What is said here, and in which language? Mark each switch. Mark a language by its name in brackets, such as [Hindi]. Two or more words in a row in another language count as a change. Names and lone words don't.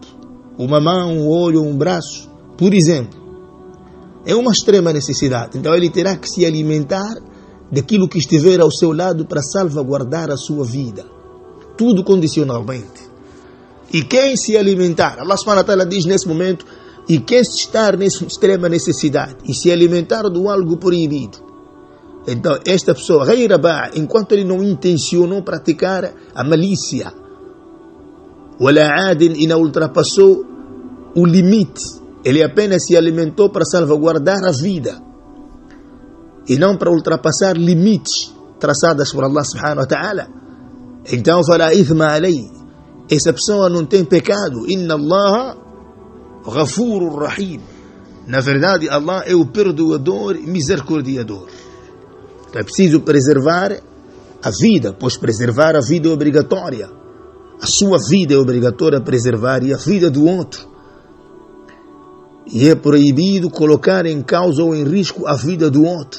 [Portuguese] Uma mão, um olho, um braço, por exemplo. É uma extrema necessidade. Então ele terá que se alimentar daquilo que estiver ao seu lado para salvaguardar a sua vida. Tudo condicionalmente. E quem se alimentar, [Arabic] Allah subhanahu wa ta'ala [Portuguese] diz nesse momento, e quem estar nessa extrema necessidade e se alimentar de algo proibido, então esta pessoa, enquanto ele não intencionou praticar a malícia, e não ultrapassou o limite, ele apenas se alimentou para salvaguardar a vida e não para ultrapassar limites traçados por [Arabic] Allah subhanahu wa ta'ala, então fala ithma alayhi, [Portuguese] essa pessoa não tem pecado. [Arabic] Inna Allah ghafurur rahim. [Portuguese] Na verdade, Allah é o perdoador e misericordiador. Então é preciso preservar a vida, pois preservar a vida é obrigatória. A sua vida é obrigatória preservar e a vida do outro. E é proibido colocar em causa ou em risco a vida do outro.